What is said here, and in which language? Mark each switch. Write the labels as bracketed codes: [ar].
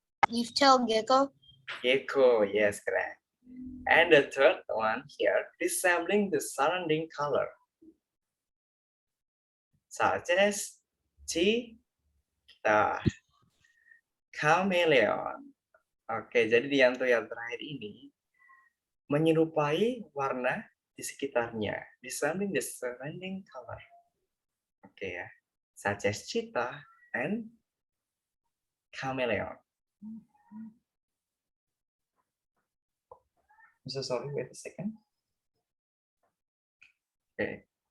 [en] Leaf tail gecko. Gecko, yes, correct. And the third one here, resembling the surrounding color, such as cheetah, chameleon. [id] Oke, jadi di yang terakhir ini menyerupai warna di sekitarnya, [en] resembling the surrounding color. Oke ya, such as cheetah and chameleon. I'm so sorry, wait a second. Okay.